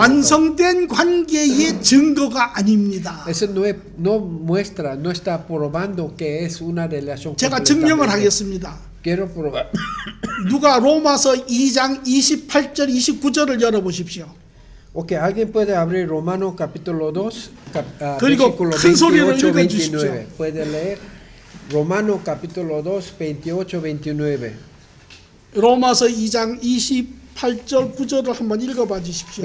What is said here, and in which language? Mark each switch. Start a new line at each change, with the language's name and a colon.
Korean: 완성된 관계의 증거가 아닙니다.
Spanish: Eso no muestra, no está probando que es una relación
Korean: 제가 증명을
Spanish: completamente.
Korean: 하겠습니다.
Spanish: Quiero probar.
Korean: 누가 로마서 2장 28절 29절을 열어보십시오.
Spanish: Ok, alguien puede abrir Romanos capítulo 2,
Korean: 그리고
Spanish: versículo
Korean: 큰 소리로
Spanish: 28,
Korean: 읽어주십시오.
Spanish: 29. Puede leer Romanos capítulo 2, 28, 29.
Korean: 로마서 2장 28절 9절을 한번 읽어봐 주십시오.